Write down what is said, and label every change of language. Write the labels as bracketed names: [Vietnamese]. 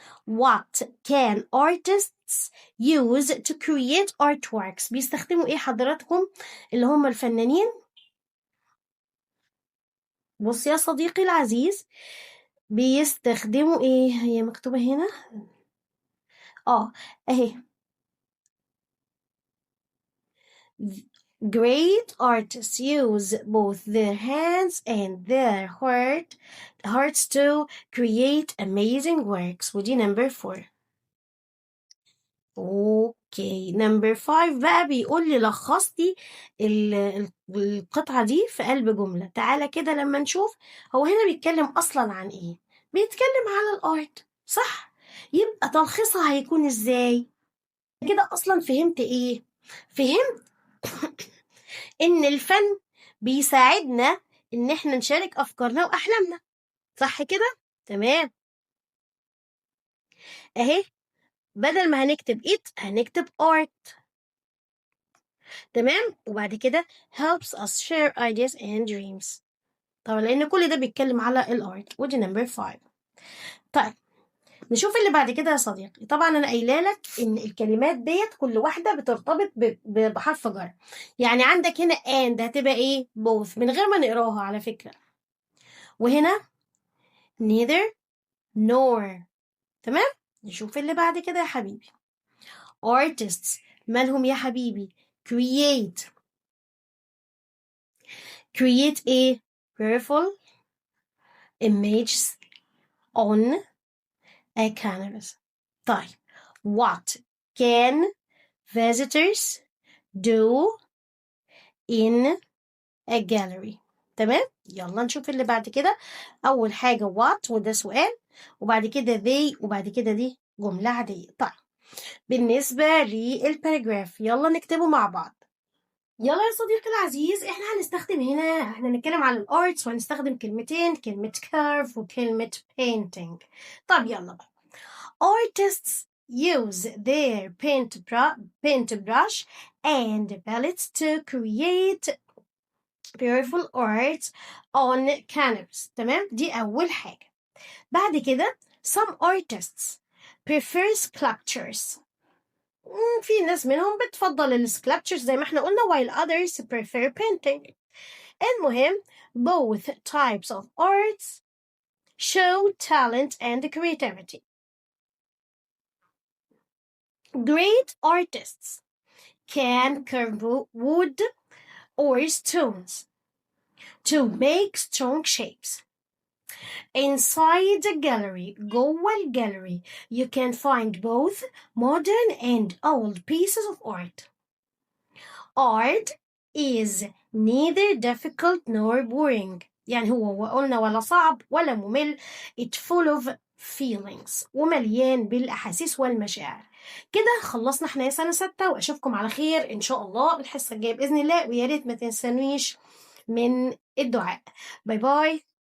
[English] What can artists use to create artworks؟ [Arabic] بيستخدموا ايه حضراتكم اللي هم الفنانين؟ بص يا صديقي العزيز، بيستخدموا ايه؟ هي مكتوبة هنا اهي. [English] Great artists use both their hands and their hearts to create amazing works. [Arabic] ودي [English] number 4. [Arabic] اوكي، نمبر 5 بقى بيقول لي لخصتي القطعة دي في قلب جملة. تعالى كده لما نشوف هو هنا بيتكلم اصلا عن ايه. بيتكلم على الارت، صح؟ يبقى تلخيصها هيكون ازاي؟ كده اصلا فهمت ايه؟ فهمت ان الفن بيساعدنا ان احنا نشارك افكارنا واحلامنا، صح كده؟ تمام، اهي بدل ما هنكتب it هنكتب art. تمام، وبعد كده [English] helps us share ideas and dreams. [Arabic] طبعا لان كل ده بيتكلم على الارت. ودي نمبر 5. طيب نشوف اللي بعد كده يا صديقي. طبعا انا قايله لك ان الكلمات ديت كل واحده بترتبط بحرف جر. يعني عندك هنا and هتبقى ايه؟ both من غير ما نقراها على فكره. وهنا neither nor. تمام، نشوف اللي بعد كده يا حبيبي. [English] artists [Arabic] مالهم يا حبيبي؟ [English] create [Arabic] ايه؟ [English] beautiful images on a canvas. [Arabic] طيب [English] what can visitors do in a gallery؟ [Arabic] تمام، يلا نشوف اللي بعد كده. أول حاجة what وده سؤال، وبعد كده they، وبعد كده دي جملة عادية. طيب بالنسبة للباراجراف يلا نكتبه مع بعض. يلا يا صديقي العزيز، احنا هنستخدم هنا، احنا هنتكلم عن الارتس وهنستخدم كلمتين، كلمة curve وكلمة painting. طب يلا بقى. [English] artists use their paintbrush and palettes to create beautiful art on canvas. [Arabic] تمام، دي أول حاجة. بعد كده [English] some artists prefer sculptures. [Arabic] في ناس منهم بتفضل السكلابتشرز زي ما احنا قلنا [English] while others prefer painting. المهم both types of arts show talent and creativity. Great artists can carve wood or stones to make strong shapes. Inside the gallery, [Arabic] جوه الجاليري, [English] you can find both modern and old pieces of art. Art is neither difficult nor boring. [Arabic] يعني هو قلنا ولا صعب ولا ممل. [English] It's full of feelings [Arabic] ومليان بالأحاسيس والمشاعر. كده خلصنا احنا يا سنة 6، وأشوفكم على خير إن شاء الله الحصة الجاية بإذن الله. ويا ريت ما تنسونيش من الدعاء. باي باي.